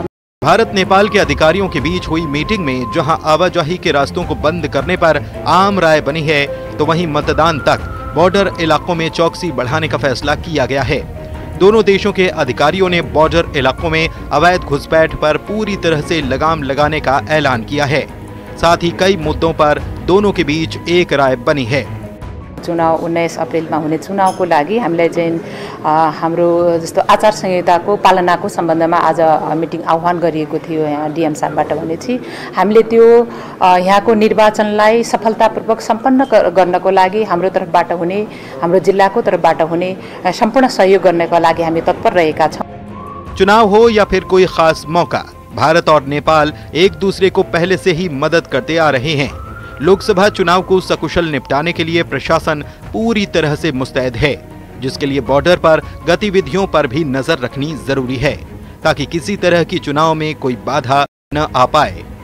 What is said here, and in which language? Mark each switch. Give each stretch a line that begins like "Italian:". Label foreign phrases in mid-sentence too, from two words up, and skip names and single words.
Hindi: भारत नेपाल के अधिकारियों के बीच हुई मीटिंग में जहां आवाजाही के रास्तों को बंद करने पर आम राय बनी है, तो वहीं मतदान तक बॉर्डर इलाकों में चौकसी बढ़ाने का फैसला किया गया है। दोनों देशों के अधिकारियों ने बॉर्डर इलाकों में अवैध घुसपैठ पर पूरी तरह से लगाम लगाने का ऐलान किया है। साथ ही कई मुद्दों पर दोनों के बीच एक राय बनी है।
Nepali: चुनाव 19 अप्रेलमा हुने चुनावको लागि हामीले चाहिँ हाम्रो जस्तो आचार संहिताको पालनाको सम्बन्धमा आज मिटिङ आह्वान गरिएको थियो यहाँ DM साहबबाट भनेपछि हामीले त्यो यहाँको निर्वाचनलाई सफलतापूर्वक सम्पन्न गर्नको लागि हाम्रो तर्फबाट हुने, हाम्रो जिल्लाको तर्फबाट हुने सम्पूर्ण सहयोग गर्नको लागि हामी तत्पर रहेका छौं।
Hindi: चुनाव हो या फिर कोई खास मौका, भारत और नेपाल एक दूसरे को पहले से ही मदद करते आ रहे हैं। लोकसभा चुनाव को सकुशल निपटाने के लिए प्रशासन पूरी तरह से मुस्तैद है, जिसके लिए बॉर्डर पर गतिविधियों पर भी नजर रखनी जरूरी है, ताकि किसी तरह की चुनाव में कोई बाधा न आ पाए।